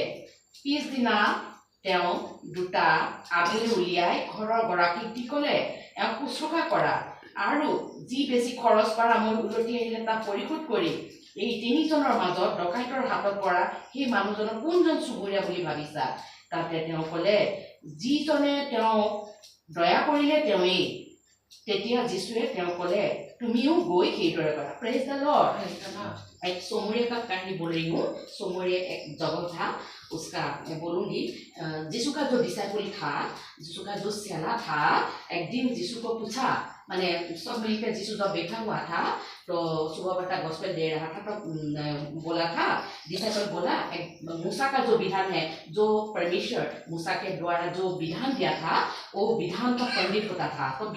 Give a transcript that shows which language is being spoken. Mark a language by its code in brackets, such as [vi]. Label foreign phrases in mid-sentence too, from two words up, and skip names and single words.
[as] পিছদিনা তেওঁ 2টা আবেলি উলিয়াই ঘৰৰ গৰাকীক দি ক'লে, এওঁক শুশ্ৰূষা কৰা আৰু যি বেছি খৰচ কৰা মই উলটি আহিলে তাক পৰিশোধ কৰিম। এই 3জনৰ মাজত ডকাইতৰ হাতত পৰা সেই মানুহজনৰ কোনজন চুবুৰীয়া বুলি ভাবিছা? তাতে তেওঁ ক'লে, যিজনে তেওঁক দয়া কৰিলে তেওঁৱেই। তেতিয়া যীচুৱে তেওঁ ক'লে, তুমিও গৈ সেইদৰে কৰা। [en] Praise the Lord. [hi] एक सोमरिया का कहानी बोल रही हूँ। सोमरिया एक जगह था, उसका मैं बोलूँगी। यीशु का जो डिसाइपल था, यीशु का जो चेला था, एक दिन यीशु को पूछा, माने सब मिलकर यीशु जब बैठा हुआ था तो सुबह बेटा गॉस्पेल दे रहा था, तो बोला था डिसाइपल बोला, एक मूसा का जो विधान है, जो परमेश्वर मूसा के द्वारा जो विधान दिया था, वो विधान का पंडित होता था।